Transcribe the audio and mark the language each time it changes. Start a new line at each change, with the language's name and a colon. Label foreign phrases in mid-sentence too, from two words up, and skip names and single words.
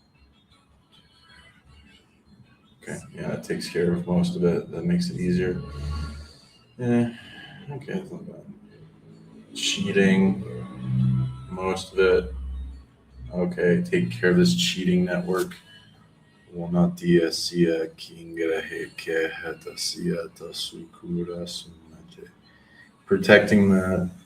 English: Okay, yeah, that takes care of most of it. That makes it easier. Yeah, okay, it's not bad. Cheating, most of it. Okay, take care of this cheating network. Una tia sia kingerehe ke heta sia ta sukura sumate. Protecting that.